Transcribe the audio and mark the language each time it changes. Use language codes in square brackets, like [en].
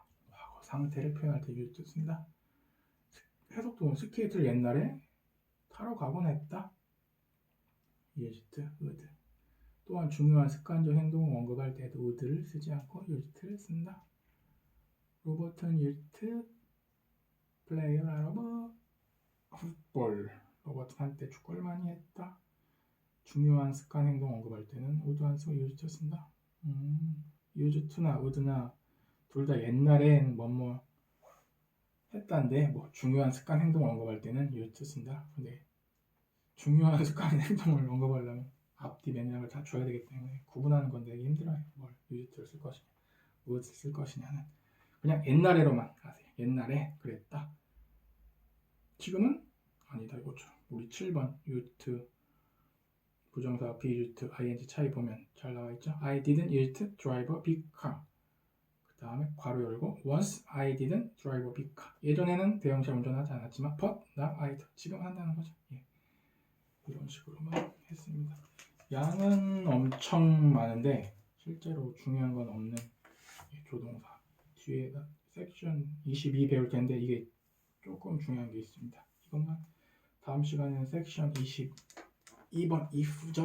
[ko] 과거 상태를 표현할 때 used 쓴다. 해석도 스케이트를 옛날에 타러 가곤 했다. [en] used, would. [ko] 또한 중요한 습관적 행동을 언급할 때도 would를 쓰지 않고 used를 쓴다. 로버트는 [en] used player of football. [ko] 로버트는 한때 축구를 많이 했다. 중요한 습관 행동 언급할 때는 would 안 쓰고 used 쓴다. used to나 would나 둘 다 옛날엔 뭐뭐 했다인데 뭐 중요한 습관 행동을 언급할 때는 used 쓴다. 근데 중요한 습관 행동을 언급하려면 앞뒤 맥락을 다 줘야 되기 때문에 구분하는 건데 되게 힘들어요. 뭘 used를 쓸 것이냐, would 쓸 것이냐는 그냥 옛날에로만 하세요. 옛날에 그랬다. 지금은 아니다 이거죠. 우리 7번 used 부정사 be used ing 차이 보면 잘 나와 있죠. [en] I didn't used to drive a big car. [ko] 그 다음에 괄호 열고 [en] once I didn't drive a big car. [ko] 예전에는 대형차 운전하지 않았지만 [en] but now I do. [ko] 지금 한다는 거죠. 예. 이런 식으로만 했습니다. 양은 엄청 많은데 실제로 중요한 건 없는 조동사. 뒤에다 섹션 22 배울 텐데 이게 조금 중요한 게 있습니다. 이것만 다음 시간에는 섹션 22번 if 절